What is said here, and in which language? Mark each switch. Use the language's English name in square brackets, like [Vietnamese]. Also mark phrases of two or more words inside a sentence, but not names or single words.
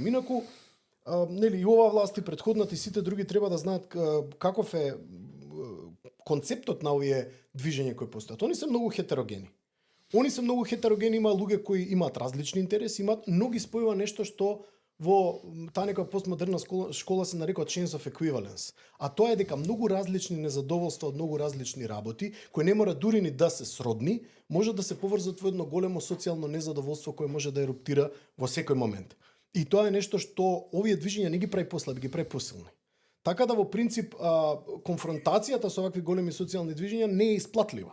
[Macedonian] Инаку нели и ова власт и претходната и сите други треба да знаат каков е концептот на овие движења кои постојат. Они се многу хетерогени. Има луѓе кои имаат различни интереси, но ги спојува нешто што во таа нека постмодерна школа се нарекува [English] chains of equivalence. [Macedonian] А тоа е дека многу различни незадоволства од многу различни работи, кои не мора дури ни да се сродни, може да се поврзат во едно големо социјално незадоволство кое може да еруптира во секој момент. И тоа е нешто што овие движења не ги прави послаби, ги прави посилни. Така да во принцип конфронтацијата со овакви големи социјални движења не е исплатлива.